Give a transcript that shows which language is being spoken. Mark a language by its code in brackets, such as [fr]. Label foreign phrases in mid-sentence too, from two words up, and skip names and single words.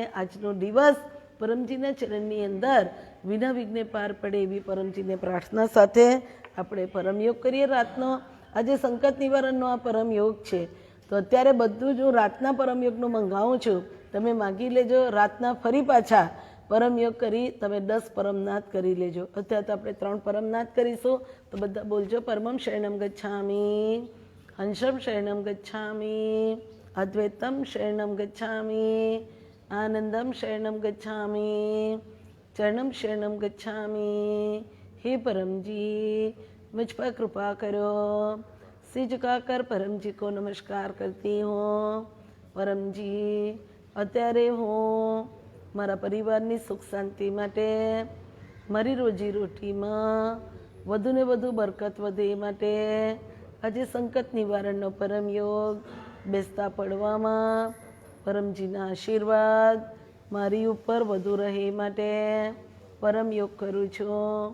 [gu] આજનો દિવસ પરમજીના ચરણની અંદર વિના વિઘ્ને પાર પડે એવી પરમજીને પ્રાર્થના સાથે આપણે પરમયોગ કરીએ રાતનો. આજે સંકટ નિવારણનો આ પરમયોગ છે તો અત્યારે બધું જ હું રાતના પરમયોગનું મંગાવું છું. તમે માગી લેજો. રાતના ફરી પાછા પરમયોગ કરી તમે 10 પરમનાથ કરી લેજો. અત્યારે તો આપણે 3 પરમનાથ કરીશું. તો બધા બોલજો, [sa] परमं शरणम गच्छामि, हंसम शरणम गच्छामि, अद्वैतम शरणम गच्छामि, आनंदम शरणम गच्छामि, चरणम शरणम गच्छामि. [hi] हे परमजी मुझ पर कृपा करो. सिर झुकाकर परमजी को नमस्कार करती हूँ. [gu] परमजी અત્યારે હું મારા પરિવારની સુખ શાંતિ માટે, મારી રોજી રોટીમાં વધુને વધુ બરકત વધે એ માટે આજે સંકટ નિવારણનો પરમયોગ બેસતા પડવામાં પરમજીના આશીર્વાદ મારી ઉપર વધુ રહે એ માટે પરમયોગ કરું છું.